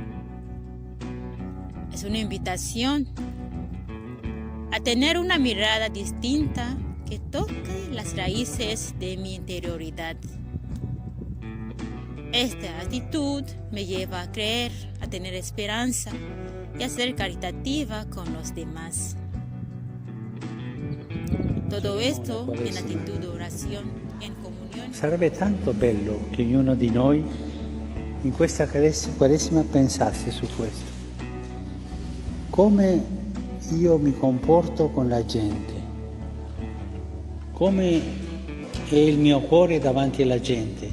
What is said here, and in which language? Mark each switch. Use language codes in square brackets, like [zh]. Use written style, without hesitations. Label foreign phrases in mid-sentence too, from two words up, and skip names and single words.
[es] Es una invitación a tener una mirada distinta que toque las raíces de mi interioridad. Esta actitud me lleva a creer, a tener esperanza y a ser caritativa con los demás. Todo esto en actitud de oración, en comunión. [it] Sarebbe tanto bello che ognuno di noi in questa Quaresima pensasse su questo. Come io mi comporto con la gente, come è il mio cuore davanti alla gente.